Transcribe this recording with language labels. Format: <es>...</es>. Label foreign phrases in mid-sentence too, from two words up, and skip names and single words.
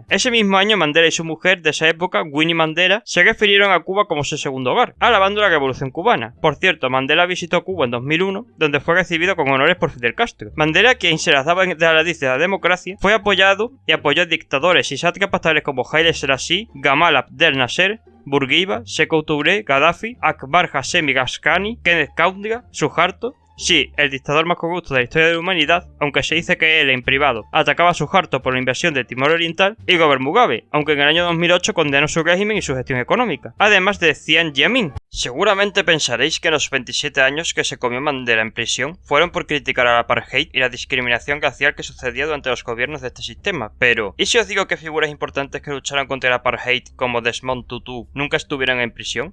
<es>Ese mismo año, Mandela y su mujer de esa época, Winnie Mandela, se refirieron a Cuba como su segundo hogar, alabando la Revolución cubana. Por cierto, Mandela visitó Cuba en 2001, donde fue recibido con honores por Fidel Castro. Mandela, quien se las daba de la lista de la democracia, fue apoyado y apoyó a dictadores y sátrapas tales como Haile Selassie, Gamal Abdel Nasser, Bourguiba, Sékou Touré, Gaddafi, Akbar Hashemi Ghazghani, Kenneth Kaunda, Suharto. Sí, el dictador más corrupto de la historia de la humanidad, aunque se dice que él en privado atacaba a Suharto por la invasión de Timor Oriental, y Robert Mugabe, aunque en el año 2008 condenó su régimen y su gestión económica, además de Jiang Zemin. Seguramente pensaréis que los 27 años que se comió Mandela en prisión fueron por criticar al apartheid y la discriminación racial que sucedía durante los gobiernos de este sistema, pero ¿y si os digo que figuras importantes que lucharon contra el apartheid como Desmond Tutu nunca estuvieron en prisión?</es>